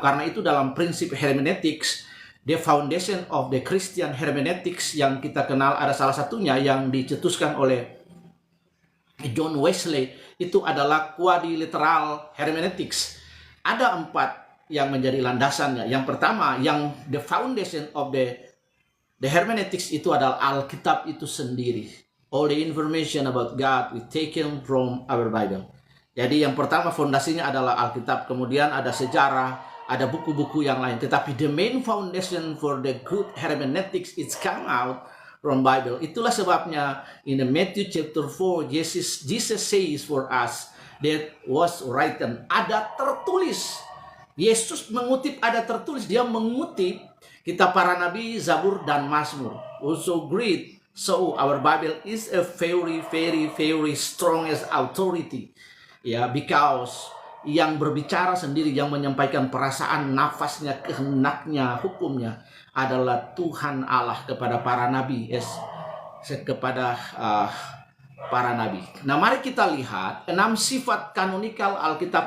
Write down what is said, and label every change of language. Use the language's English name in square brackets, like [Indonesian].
[Indonesian] Karena itu dalam prinsip hermeneutics, [English] the foundation of the Christian hermeneutics [Indonesian] yang kita kenal, ada salah satunya yang dicetuskan oleh John Wesley, itu adalah quadrilateral hermeneutics. Ada 4 yang menjadi landasannya. Yang pertama, yang [English] the foundation of the hermeneutics [Indonesian] itu adalah Alkitab itu sendiri. [English] All the information about God we taken from our Bible. [Indonesian] Jadi yang pertama fondasinya adalah Alkitab. Kemudian ada sejarah, ada buku-buku yang lain. Tetapi [English] the main foundation for the good hermeneutics is come out from Bible. [Indonesian] Itulah sebabnya [English] in the Matthew chapter 4 Jesus says for us that was written, [Indonesian] ada tertulis. Yesus mengutip ada tertulis, dia mengutip kitab para nabi, Zabur dan Mazmur. [English] Also great. So our Bible is a very strongest authority. [Indonesian] Ya, because yang berbicara sendiri, yang menyampaikan perasaan, nafasnya, kehendaknya, hukumnya adalah Tuhan Allah kepada para nabi, kepada para nabi. Nah, mari kita lihat 6 sifat kanonikal Alkitab.